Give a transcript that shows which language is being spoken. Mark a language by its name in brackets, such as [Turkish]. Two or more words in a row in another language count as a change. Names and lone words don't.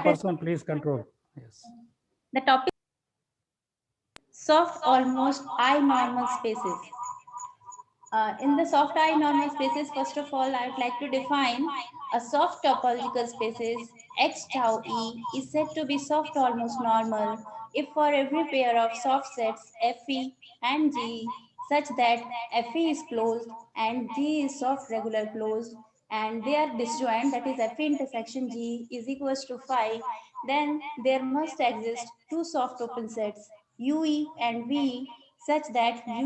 [English] chairperson, please control. Yes. The topic: soft almost I-normal spaces. In the soft I-normal spaces, first of all, I would like to define a soft topological spaces. X tau E is said to be soft almost normal if for every pair of soft sets Fe and G, such that FE is closed and G is soft regular closed and they are disjoint, that is FE intersection G is equals to phi, then there must exist two soft open sets UE and VE such that